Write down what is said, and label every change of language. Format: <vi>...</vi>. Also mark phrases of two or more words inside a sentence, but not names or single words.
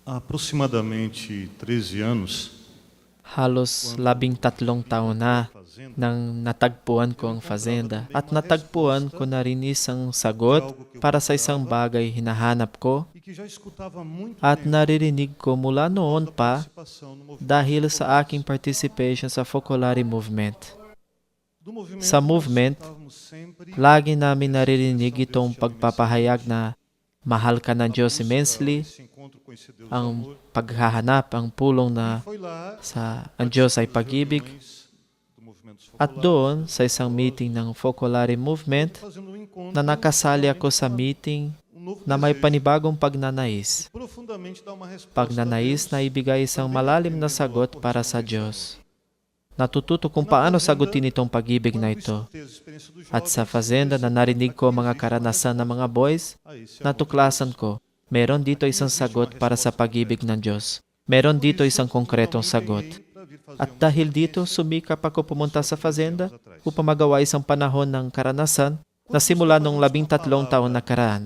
<pt>aproximadamente 13 anos,</pt> <tl>Halos 13 taon na nang natagpuan ko ang fazenda at natagpuan ko na rin isang sagot para sa isang bagay hinahanap ko</tl> <pt>e que já escutava há muito</pt> <tl>at</tl> <pt>tempo</pt> <tl>naririnig ko mula noon</tl> <pt>da pa participação no movimento</pt> <tl>dahil sa aking participation sa Focolare Movement.</tl> <pt>do movimento.</pt> <tl>Sa</tl> <pt>Nós movement, escutávamos sempre</pt> <tl>lagi namin naririnig itong pagpapahayag na mahal ka ng Diyos immensely,</tl> <pt>esse encontro com esse Deus</pt> <tl>ang</tl> <pt>amor.</pt> <tl>paghahanap, ang pulong na</tl> <pt>Foi lá</pt> <tl>sa ang Diyos ay pag-ibig.</tl> <pt>reuniões do movimento</pt> <tl>At Focolare, doon, sa isang meeting ng Focolare Movement,</tl> <pt>fazendo um encontro</pt> <tl>na nakasali ako sa meeting</tl> <pt>novo</pt> <tl>na may</tl> <pt>desejo,</pt> <tl>panibagong pagnanais.</tl> <pt>profundamente dar uma resposta</pt> <tl>Pagnanais</tl> <pt>a</pt> <tl>na</tl> <pt>Deus.</pt> <tl>ibigay isang malalim na sagot para sa Diyos. Natututo kung paano sagutin itong pag-ibig na ito. At sa fazenda na narinig ko ang mga karanasan ng mga boys, natuklasan ko, meron dito isang sagot para sa pag-ibig ng Diyos. Meron dito isang konkretong sagot. At dahil dito, sumikap ako pumunta sa fazenda upang magawa isang panahon ng karanasan na simula noong 13 taon nakaraan.</tl>